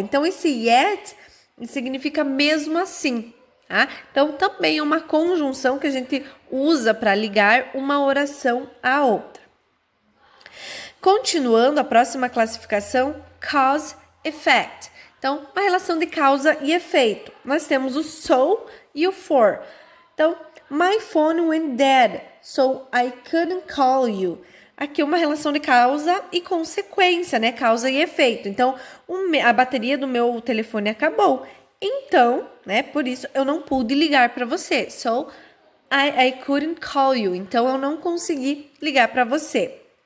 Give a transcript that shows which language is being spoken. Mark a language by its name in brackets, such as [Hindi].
[Portuguese] Então, esse yet significa mesmo assim, tá? Então, também é uma conjunção que a gente usa para ligar uma oração à outra. Continuando, a próxima classificação, cause, effect. Então, uma relação de causa e efeito. Nós temos o so e o for. [English] Então, my phone went dead, so I couldn't call you. [Portuguese] Aqui uma relação de causa e consequência, né? Causa e efeito. Então, a bateria do meu telefone acabou. Então, né? Por isso, eu não pude ligar para você. [English] So, I couldn't call you. [Portuguese] Então, eu não consegui ligar para você.